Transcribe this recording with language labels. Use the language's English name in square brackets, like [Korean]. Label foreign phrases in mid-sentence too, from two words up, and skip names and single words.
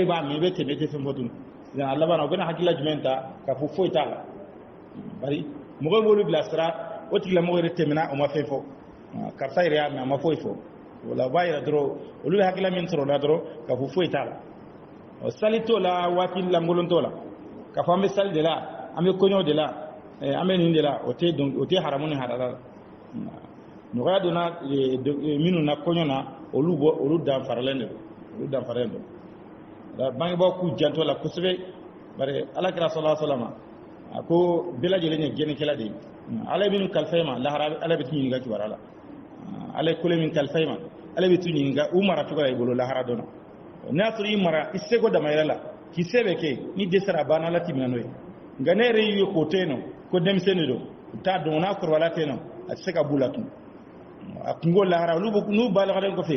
[Bambara] b'a mɛn i bɛ tɛmɛ i tɛ fɛn fɔ tun a laban u bɛna hakilila jumɛn ta k'a fɔ foyi t'a la bari mɔgɔ b'olu bila sira o tigilamɔgɔ yɛrɛ tɛmɛna o ma fɛn fɔ karisa yɛrɛ y'a mɛn a ma foyi fɔ o la u b'a yɛrɛ dɔrɔn olu bɛ hakilila min sɔrɔ o la dɔrɔn k'a fɔ foyi t'a la sali t'o la waati lankolon t'o la k'a fɔ an bɛ sali de la an bɛ kɔɲɔw de la an bɛ nin de la o tɛ haramu ni halala la nɔgɔya donna minnu na kɔɲɔ na olu danfaralen don bangebaaw k'u janto la kosɛbɛ bari alakira [Arabic] صلى الله عليه وسلم [Bambara] a ko bɛɛ lajɛlen ye gɛnnikɛla de ye ala ye minnu kalifa i ma lahara ala bɛ t'u ɲininka kibaruya la ala ye kole min kalifa i ma ala bɛ t'u ɲininka u mara cogo la i bolo lahara dɔn n'a y'a sɔrɔ i mara i seko damayɛlɛ la k'i se bɛ kɛ ni dɛsɛra a banna ala t'i minɛ n'o ye nka ne yɛrɛ y'u ye k'o to yen nɔ ko denmisɛnnin de don u t'a dɔn n'a kɔrɔbaya tɛ yen nɔ a tɛ se ka b'u la tun a kungo lahara n'u balagalen kɔfɛ